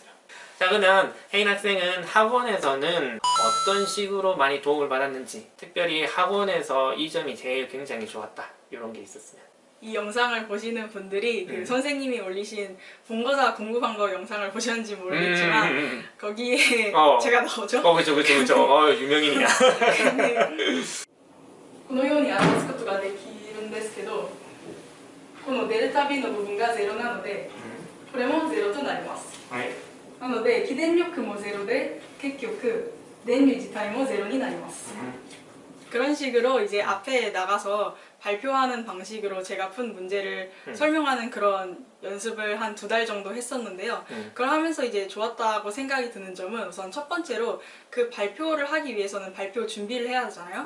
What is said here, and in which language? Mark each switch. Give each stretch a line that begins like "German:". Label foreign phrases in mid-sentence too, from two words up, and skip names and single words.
Korean: 자, 그러면 혜인 학생은 학원에서는 어떤 식으로 많이 도움을 받았는지, 특별히 학원에서 이 점이 제일 굉장히 좋았다 이런 게 있었으면. 이 영상을 보시는 분들이 그 선생님이 올리신 본고사 공부 방법 영상을 보셨는지 모르겠지만 거기에 제가 나오죠? 그쵸. 유명인이야.
Japanese: このように表すことができるんですけど、このデルタ B の部分が0なので、これも0となります。なので起電力も0で結局電流自体も0になります。
Korean: 그런 식으로 이제 앞에 나가서 발표하는 방식으로 제가 푼 문제를 설명하는 그런 연습을 한 2달 정도 했었는데요. 그걸 하면서 이제 좋았다고 생각이 드는 점은 우선 첫 번째로 그 발표를 하기 위해서는 발표 준비를 해야 하잖아요.